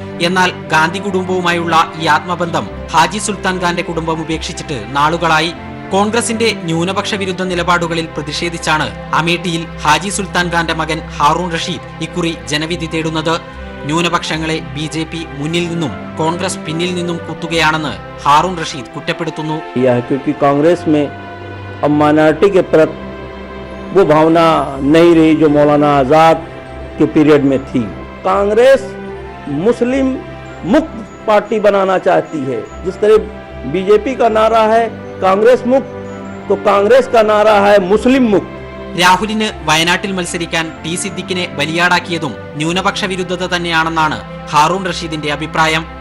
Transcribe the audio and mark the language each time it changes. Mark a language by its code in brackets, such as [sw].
[ml] എന്നാൽ ഗാന്ധി കുടുംബവുമായുള്ള ഈ ആത്മബന്ധം ഹാജി സുൽത്താൻ ഖാന്റെ കുടുംബം ഉപേക്ഷിച്ചിട്ട് നാളുകളായി. കോൺഗ്രസിന്റെ ന്യൂനപക്ഷ വിരുദ്ധ നിലപാടുകളിൽ പ്രതിഷേധിച്ചാണ് അമേഠിയിൽ ഹാജി സുൽത്താൻ ഖാന്റെ മകൻ ഹാറൂൺ റഷീദ് ഇക്കുറി ജനവിധി തേടുന്നത്. ന്യൂനപക്ഷങ്ങളെ BJP മുന്നിൽ നിന്നും കോൺഗ്രസ് പിന്നിൽ നിന്നും കുത്തുകയാണെന്ന് ഹാറൂൺ റഷീദ് കുറ്റപ്പെടുത്തുന്നു. [hi] क्योंकि कांग्रेस में अब माइनॉरिटी के प्रति वो भावना नहीं रही जो मौलाना आजाद के पीरियड में थी. कांग्रेस मुस्लिम मुक्त पार्टी बनाना चाहती है. जिस तरह BJP का नारा है कांग्रेस मुक्त, तो कांग्रेस का नारा है मुस्लिम मुक्त. [ml] രാഹുലിന് വയനാട്ടിൽ മത്സരിക്കാൻ ടി സിദ്ദിഖിനെ ബലിയാടാക്കിയതും ന്യൂനപക്ഷ വിരുദ്ധത തന്നെയാണെന്നാണ് ഹാറൂൺ റഷീദിന്റെ അഭിപ്രായം.